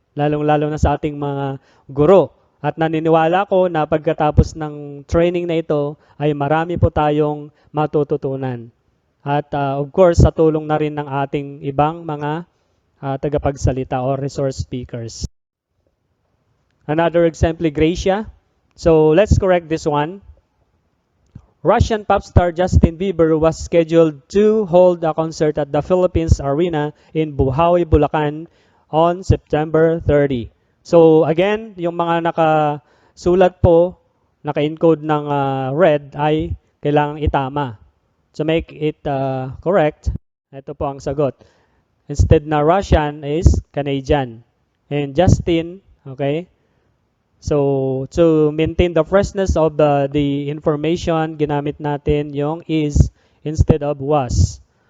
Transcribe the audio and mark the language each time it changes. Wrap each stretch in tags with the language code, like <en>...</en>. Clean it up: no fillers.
<tl>Lalong-lalo na sa ating mga guro. At naniniwala ko na pagkatapos ng training na ito ay marami po tayong matututunan. At of course, sa tulong na rin ng ating ibang mga tagapagsalita or resource speakers.</tl> <en>Another example, Gracia. So let's correct this one. Russian pop star Justin Bieber was scheduled to hold a concert at the Philippines Arena in Buhawi, Bulacan on September 30.</en> <tl>So again, yung mga nakasulat po, naka-encode ng red ay kailangang itama.</tl> <en>To make it correct,</en> <tl>ito po ang sagot.</tl> <en>Instead na Russian is Canadian. And Justin, okay? So, to maintain the freshness of the information,</en> <tl>ginamit natin yung</tl> <en>is instead of was.</en>